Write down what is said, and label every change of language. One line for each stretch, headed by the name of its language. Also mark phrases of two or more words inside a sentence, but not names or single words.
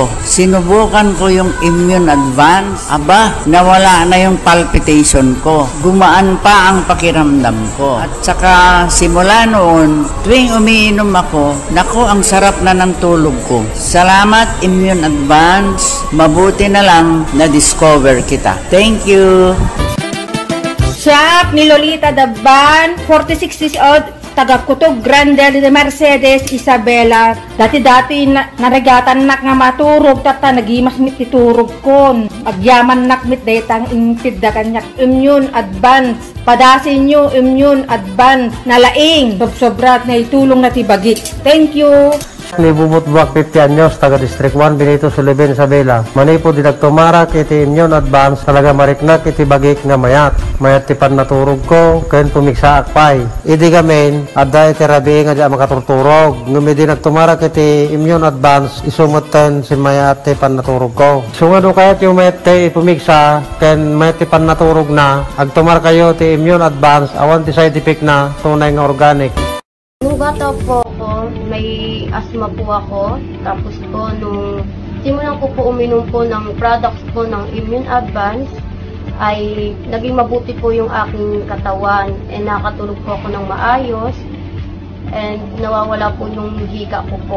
Filipino: Sinubukan ko yung Immune Advance, nawala na yung palpitation ko. Gumaan pa ang pakiramdam ko. At saka simula noon, tuwing umiinom ako, naku, ang sarap na ng tulog ko. Salamat Immune Advance, mabuti na lang na-discover kita.
English: Thank you.
Filipino: Siya ni Lolita Daban, 46
English: years old,
Filipino: taga Kutog Grande de Mercedes, Isabela.
Iloko: Dati-dati narigatan nak nga maturog, tata nagimas mit iturog kon. Agyaman nak mit detang intid da kanyak Immune Advance. Padasin nyo Immune Advance na laing, sobrat na itulong na tibagit.
English: Thank you.
Filipino: Ni Bubut Buwak 50 anyos, taga District 1, Benito Sullivan, Isabela.
Iloko: Manay po dinagtumara kiti Immune Advance, talaga mariknak iti bagik nga mayat. Mayat ti pan naturog ko, kayan pumiksa akpay. Idi gamin, adda iti rabi nga di makaturturog. Ngumi dinagtumara kiti Immune Advance, isumutan si mayat ti pan naturog ko. Sungado kayat yung mayat ti pumiksa, kayan mayat ti pan naturog na, agtumar kayo ti Immune Advance, awan ti
English: side effect
Iloko: na, tunay nga organic.
Filipino: Nung bata po ako, may asthma po ako. Tapos po, nung simulan ko po uminom po ng products po ng Immune Advance, ay naging mabuti po yung aking katawan. And nakatulog po ako ng maayos. And nawawala po yung higa ko po.